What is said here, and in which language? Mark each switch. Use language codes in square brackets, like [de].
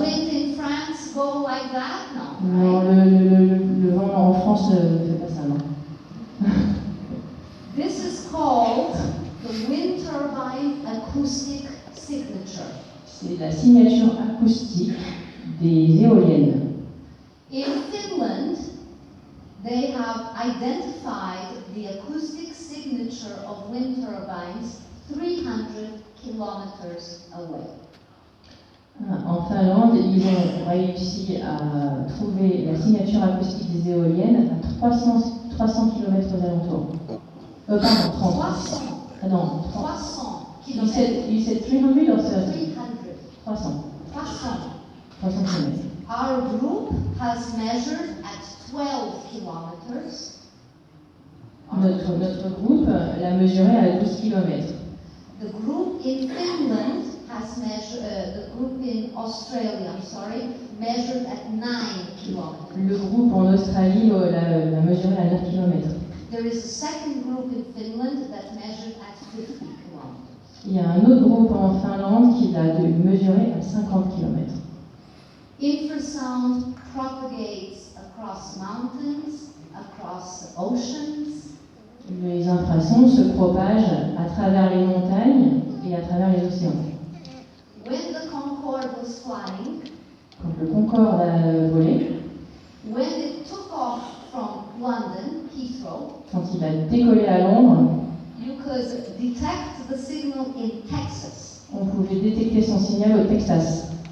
[en] wind in France go like that? No. [fr] Non, [en] Right? [fr] le vent en France ne fait pas ça, non. [en] This is called the wind turbine acoustic signature. [fr] C'est la signature acoustique des éoliennes. [en] In Finland, they have identified the acoustic signature of wind turbines 300 kilometers away. [fr] En Finlande, ils ont réussi à trouver la signature acoustique des éoliennes à 300 km aux alentours. Pardon, 30. 300. Ah non, 30. [en] 300 You said kilometers. 300 or 30? 300. 300. 300. 300 km. Our group has measured at 12 kilometers. [fr] Notre groupe l'a mesuré à 12 km. [en] The group in Finland has measured, the group in Australia, I'm sorry, measured at 9 kilometers. [fr] Le groupe en Australie l'a mesuré à 9 km. [en] There is a second group in Finland that measured at 50 kilometers. [fr] Il y a un autre groupe en Finlande qui l'a mesuré à 50 km. [en] Infrasound propagates across mountains, across oceans. [fr] Les infrasons se propagent à travers les montagnes et à travers les océans. [en] When the Concorde was flying, [fr] Quand le Concorde a volé, [en] when it took off from London, Heathrow, [fr] quand il a décollé à Londres, [en] you could detect the signal in Texas. [fr] on pouvait détecter son signal au Texas.